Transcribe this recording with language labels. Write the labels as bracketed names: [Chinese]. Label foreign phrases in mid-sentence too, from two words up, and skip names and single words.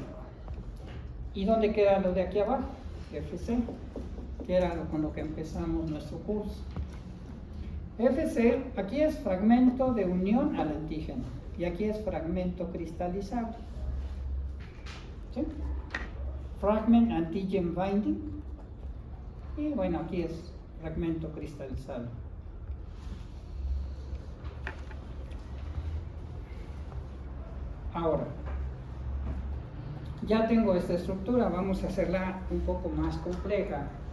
[Spanish] ¿Y dónde queda lo de aquí abajo? FC, que era con lo que empezamos nuestro curso. FC, aquí es fragmento de unión al antígeno y aquí es fragmento cristalizado. ¿Sí? [English] Fragment antigen binding [Spanish] y bueno, aquí es fragmento cristalizado. Ahora, ya tengo esta estructura, vamos a hacerla un poco más compleja.